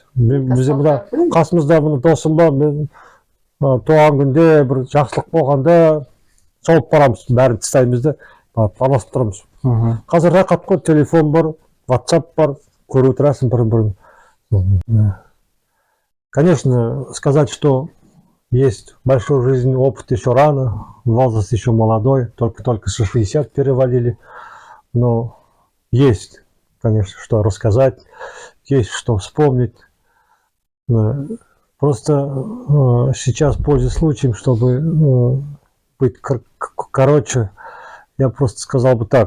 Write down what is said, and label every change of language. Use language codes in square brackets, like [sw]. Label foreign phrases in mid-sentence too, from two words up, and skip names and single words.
[kk] Бізде мына қасымызда мына досым бар, мен туған күнде бір жақсылық болғанда шауып барамыз, бәрін тастаймыз да, таласып тұрамыз. Қазір рақат қой, телефон бар, WhatsApp бар, көріп отырасың бір-бірін. [ru] Конечно, сказать, что есть большой жизненный опыт еще рано, возраст еще молодой, только 60 перевалили, но есть, конечно, что рассказать, есть что вспомнить. Просто сейчас, пользуясь случаем, чтобы быть короче, я просто сказал бы так.